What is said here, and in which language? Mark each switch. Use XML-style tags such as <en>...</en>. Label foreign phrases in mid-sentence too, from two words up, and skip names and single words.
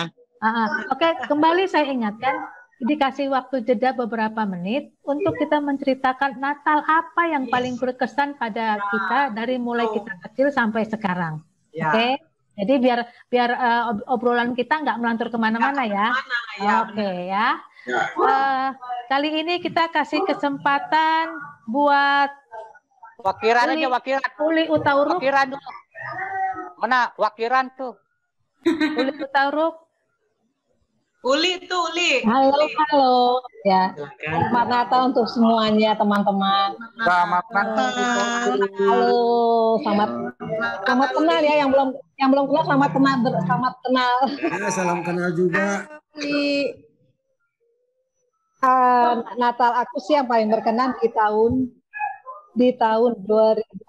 <id>Oke, kembali saya ingatkan, dikasih waktu jeda beberapa menit untuk kita menceritakan Natal apa yang paling berkesan pada kita dari mulai kita kecil sampai sekarang. Oke. Jadi biar obrolan kita nggak melantur kemana-mana ya. Oke ya. Kali ini kita kasih kesempatan buat Wakiran aja, wakiran. Uli Utauruk. Wakiran dulu. Mana wakiran tuh? Uli Utauruk. Uli tuh, Uli. Halo. Ya. Selamat Natal untuk semuanya, teman-teman. Selamat Natal. Halo, selamat kenal ya, yang belum kenal selamat kenal. Ya, salam kenal juga. Natal aku sih yang paling berkenan di tahun 2021.</id>